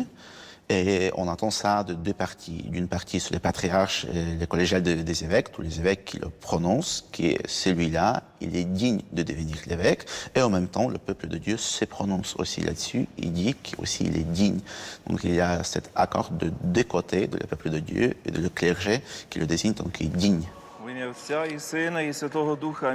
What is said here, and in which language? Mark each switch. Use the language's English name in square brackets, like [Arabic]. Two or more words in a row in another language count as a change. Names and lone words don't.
[French] Et on entend ça de deux parties. D'une partie sur les patriarches et les collégiales des évêques, tous les évêques qui le prononcent, qui est celui-là, il est digne de devenir l'évêque. Et en même temps, le peuple de Dieu se prononce aussi là-dessus. Il dit qu'aussi il est digne. Donc il y a cet accord de deux côtés, de le peuple de Dieu et de le clergé, qui le désigne donc qu'il est digne. [Ukrainian] В ім'я Отця і Сина, і Святого Духа.